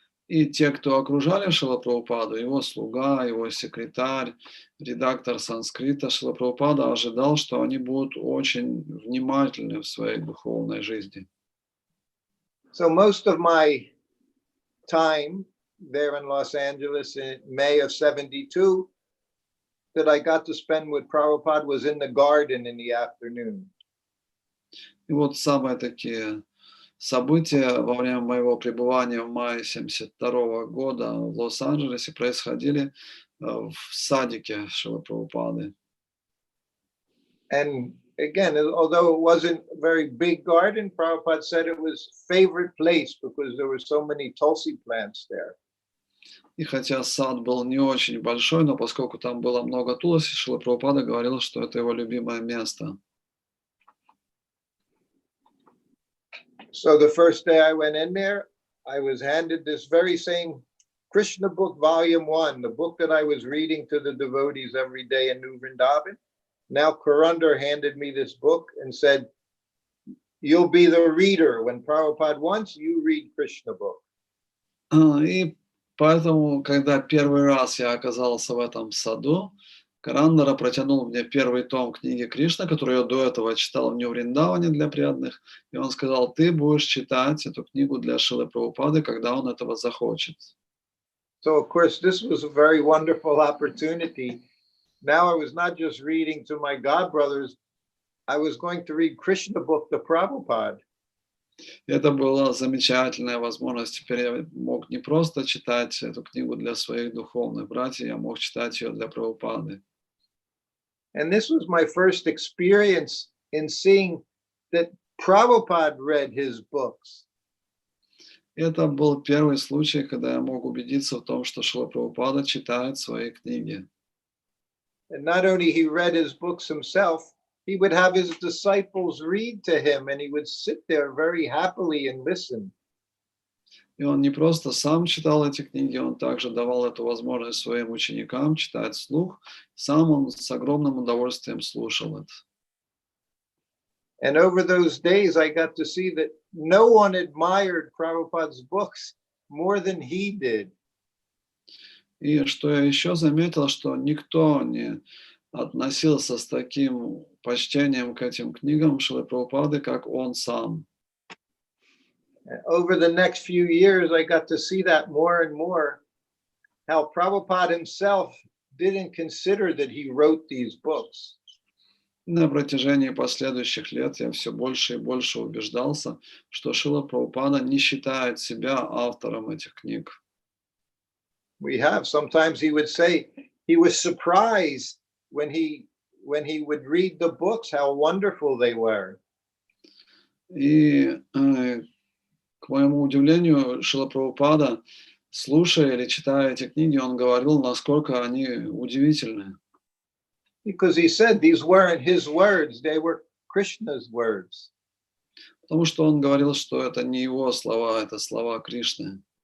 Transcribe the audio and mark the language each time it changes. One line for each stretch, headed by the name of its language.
Russian: И те, кто окружали Шрила Прабхупаду, его слуга, его секретарь, редактор санскрита, Шрила Прабхупада ожидал, что они будут очень внимательны в своей духовной жизни.
English: So most of my time there in Los Angeles in May of 72 that I got to spend with Prabhupada was in the garden in the afternoon.
Russian: И вот самые такие события во время моего пребывания в мае 1972 года в Лос-Анджелесе происходили в садике Шрилы Прабхупады.
English: And again, although it wasn't a very big garden, Prabhupada said it was favorite place because there were so many tulsi plants there.
Russian: И хотя сад был не очень большой, но поскольку там было много туласи, Шрила Прабхупада говорил, что это его любимое место.
English: So the first day I went in there, I was handed this very same Krishna book, volume 1, the book that I was reading to the devotees every day in New Vrindavan. Now Karundar handed me this book and said, you'll be the reader. When Prabhupada wants, you read Krishna book.
Russian: И поэтому, когда первый раз я оказался в этом саду, Карандара протянул мне первый том книги Кришна, которую я до этого читал в Нью-Вриндаване для преданных, и он сказал, ты будешь читать эту книгу для Шрилы Прабхупады, когда он этого захочет.
English: So, of course, this was a very wonderful opportunity. Now I was not just reading to my godbrothers, I was going to read Krishna book to Prabhupada.
Russian: Это была замечательная возможность. Теперь я мог не просто читать эту книгу для своих духовных братьев, я мог читать ее для Прабхупады.
English: And this was my first experience in seeing that Prabhupada read his books.
Russian: Это был первый случай, когда я мог убедиться в том, что Шрила Прабхупада читает свои книги.
English: And not only he read his books himself, he would have his disciples read to him and he would sit there very happily and listen.
Russian: И он не просто сам читал эти книги, он также давал эту возможность своим ученикам читать вслух. Сам он с огромным удовольствием слушал это.
English: And over those days, I got to see that no one admired Prabhupada's books more than he did.
Russian: И что я еще заметил, что никто не относился с таким почтением к этим книгам Шрилы Прабхупады, как он сам.
English: Over the next few years, I got to see that more and more, how Prabhupada himself didn't consider that he wrote these books.
Russian: На протяжении последующих лет я все больше и больше убеждался, что Шрила Прабхупада не считает себя автором этих книг.
English: Sometimes he would say he was surprised when he would read the books, how wonderful they were.
Russian: И к моему удивлению, Шрила Прабхупада, слушая или читая эти книги, он говорил, насколько они удивительны.
English: Because he said these weren't his words, they were Krishna's words.
Russian: Потому что он говорил, что это не его слова, это слова Кришны.